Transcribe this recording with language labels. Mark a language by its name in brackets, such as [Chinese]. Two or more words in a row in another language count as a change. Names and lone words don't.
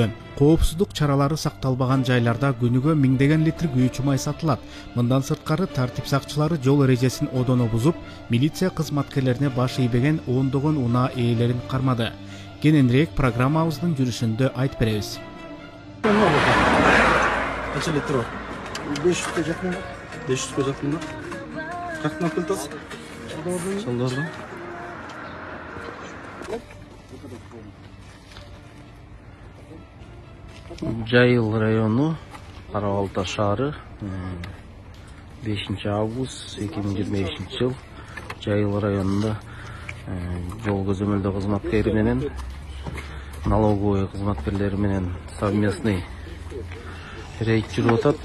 [Kyrgyz] Коопсуздук чаралары сакталбаган жайларда күнүгө миңдеген литр күйүүчү май сатылат. Мындан сырткары тартип сакчылары жол эрежесин одоно бузуп, милиция кызматкерлерине баш ийбеген ондогон унаа ээлерин кармады. Кененирээк программабыздын жүрүшүндө айтып беребиз. [Turkish] Kaç litre var? 500'e yakın var. 500'e yakın var. Kaç nakil tas? Sallardan. [Kyrgyz] Жайыл району, Карабалта шаары, 5 август 2025 жыл. Жайыл районунда жол көзөмөлдөө кызматкери менен налоговый кызматкерлери менен [Russian] совместный рейд [Kyrgyz] жүрүп атат.